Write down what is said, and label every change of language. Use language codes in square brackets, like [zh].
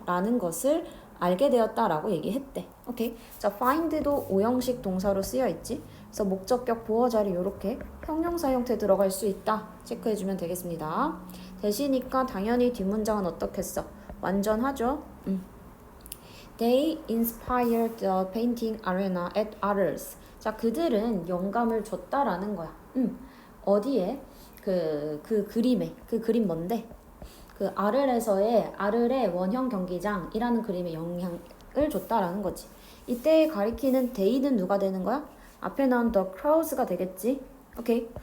[ko] 라는 것을 알게 되었다라고 얘기했대. 오케이. 자, find도 오형식 동사로 쓰여 있지. 그래서 목적격 보어 자리 요렇게 형용사 형태 들어갈 수 있다. 체크해주면 되겠습니다. 대시니까 당연히 뒷문장은 어떻겠어? 완전하죠? [en] They inspired the painting arena at Arles. [ko] 자, 그들은 영감을 줬다라는 거야. 어디에? 그 그림에. 그 그림 뭔데? 그 아르레서의 아르레 원형 경기장이라는 그림에 영향을 줬다라는 거지. 이때 가리키는 they는 누가 되는 거야? 앞에 나온 [en] the crowds [ko] 가 되겠지. 오케이.